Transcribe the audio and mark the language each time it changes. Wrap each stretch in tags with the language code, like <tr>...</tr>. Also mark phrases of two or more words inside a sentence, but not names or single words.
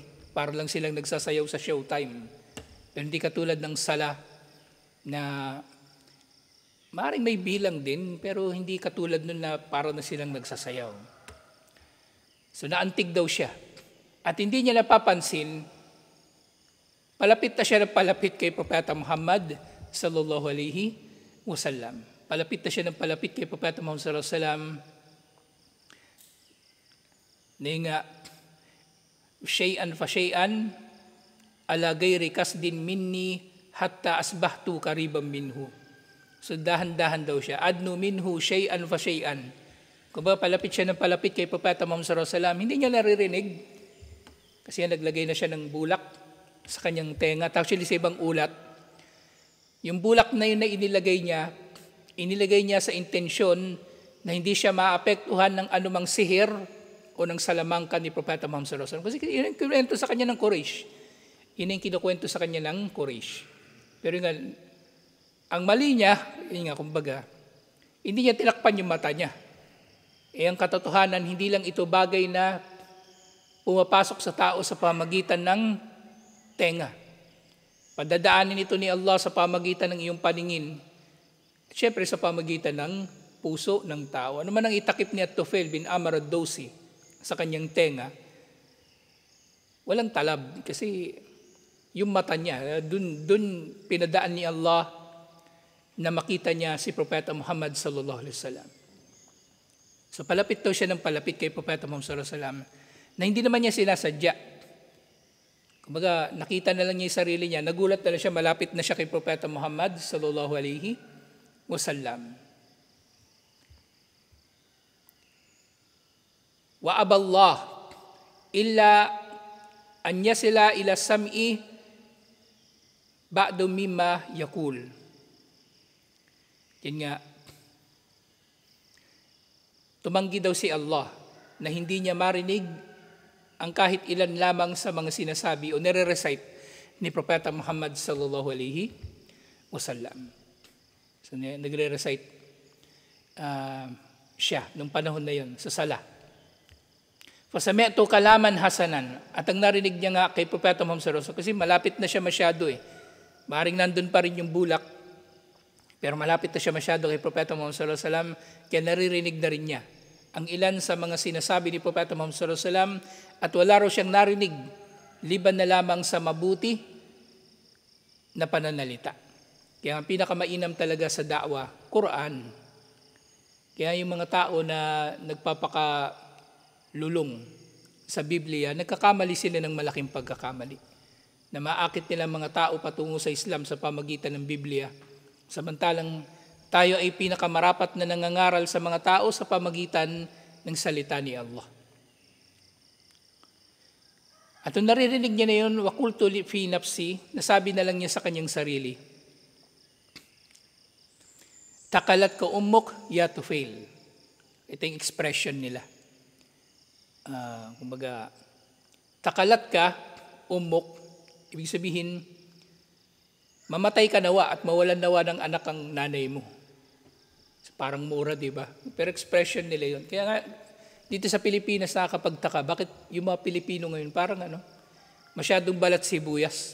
<tl>Para lang silang nagsasayaw sa showtime. Pero hindi katulad ng sala na maaaring may bilang din, pero hindi katulad nun na para na silang nagsasayaw. So naantig daw siya. At hindi niya napapansin, palapit na siya ng palapit kay Propeta Muhammad</tl> <ar>صلى الله عليه وسلم.</ar> <tl>Palapit na siya ng palapit kay Propeta Muhammad</tl> <ar>صلى الله عليه وسلم. Nga, شيئا فشيئا على غير قصد مني حتى أصبحت قريبا منه.</ar> <tl>So dahan-dahan daw siya.</tl> <ar>أدنو منه شيئا فشيئا.</ar> <tl>Kung ba palapit siya ng palapit kay Propeta Muhammad</tl> <ar>صلى الله عليه وسلم,</ar> <tl>hindi niya naririnig. Kasi naglagay na siya ng bulak sa kanyang tenga. Actually, sa ibang ulat, yung bulak na yun na inilagay niya sa intensyon na hindi siya maapektuhan ng anumang sihir o ng salamangka ni Propeta Muhammad</tl> <ar>صلى الله عليه وسلم.</ar> <tl>Kasi yun ang kinukwento sa kanya ng Quraysh. Yun ang kinukwento sa kanya ng Quraysh. Pero nga, ang mali niya, yun nga, kumbaga, hindi niya tinakpan yung mata niya. Ang katotohanan, hindi lang ito bagay na pumapasok sa tao sa pamagitan ng tenga. Padadaanin ito ni Allah sa pamagitan ng iyong paningin. Siyempre sa pamagitan ng puso ng tao. Ano man ang itakip ni At-Tufail bin Amr ad-Dawsi sa kanyang tenga, walang talab. Kasi yung mata niya, dun pinadaan ni Allah na makita niya si Propeta Muhammad</tl> <ar>صلى الله عليه وسلم.</ar> <tl>So palapit daw siya ng palapit kay Propeta Muhammad</tl> <ar>صلى الله عليه وسلم</ar> <tl>na hindi naman niya sinasadya. Kumbaga, nakita na lang niya yung sarili niya, nagulat na lang siya, malapit na siya kay Propeta Muhammad</tl> <ar>صلى الله عليه وسلم. وأبى الله إلا أن يصل إلى سمعي بعض مما يقول.</ar> <tl>Yan nga, tumanggi daw si Allah na hindi niya marinig ang kahit ilan lamang sa mga sinasabi o nire-recite ni Propeta Muhammad</tl> <ar>صلى الله عليه وسلم.</ar> <tl>So nagre-recite siya nung panahon na yon sa sala.</tl> <ar>فسمعت كلاما حسنا,</ar> <tl>at ang narinig niya nga kay Propeta Muhammad</tl> <ar>صلى الله عليه وسلم,</ar> <tl>kasi malapit na siya masyado eh. Maring nandun pa rin yung bulak, pero malapit na siya masyado kay Propeta Muhammad</tl> <ar>صلى الله عليه وسلم,</ar> <tl>kaya naririnig na rin niya ang ilan sa mga sinasabi ni Propeta Muhammad</tl> <ar>صلى الله عليه وسلم,</ar> <tl>at wala raw siyang narinig liban na lamang sa mabuti na pananalita. Kaya ang pinakamainam talaga sa da'wa, Quran. Kaya yung mga tao na nagpapakalulong sa Biblia, nagkakamali sila ng malaking pagkakamali. Na maakit nila mga tao patungo sa Islam sa pamagitan ng Biblia. Samantalang tayo ay pinakamarapat na nangangaral sa mga tao sa pamagitan ng salita ni Allah. At nung naririnig niya na yun,</tl> <ar>وقلت في نفسي,</ar> <tl>nasabi na lang niya sa kanyang sarili,</tl> <ar>ثكلتك أمك يا طفيل.</ar> <tl>Ito yung expression nila. Kumbaga,</tl> <ar>ثكلتك أمك,</ar> <tl>ibig sabihin, mamatay ka nawa at mawalan nawa ng anak ang nanay mo. Parang mura, di ba? Pero expression nila yun. Kaya nga, dito sa Pilipinas nakakapagtaka, bakit yung mga Pilipino ngayon parang masyadong balat sibuyas.</tl>